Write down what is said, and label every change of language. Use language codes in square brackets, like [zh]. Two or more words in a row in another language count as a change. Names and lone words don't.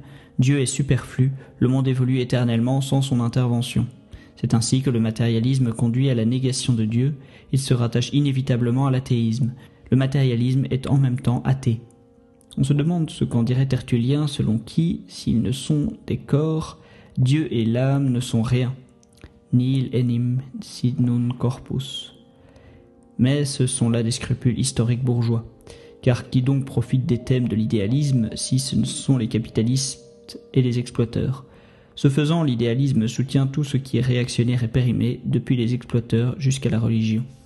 [fr] Dieu est superflu, le monde évolue éternellement sans son intervention. C'est ainsi que le matérialisme conduit à la négation de Dieu, il se rattache inévitablement à l'athéisme. Le matérialisme est en même temps athée. On se demande ce qu'en dirait Tertullien, selon qui, s'ils ne sont des corps, Dieu et l'âme ne sont rien. [la] Nihil enim sinum corpus. [fr] Mais ce sont là des scrupules historiques bourgeois. Car qui donc profite des thèmes de l'idéalisme si ce ne sont les capitalistes et les exploiteurs? Ce faisant, l'idéalisme soutient tout ce qui est réactionnaire et périmé, depuis les exploiteurs jusqu'à la religion.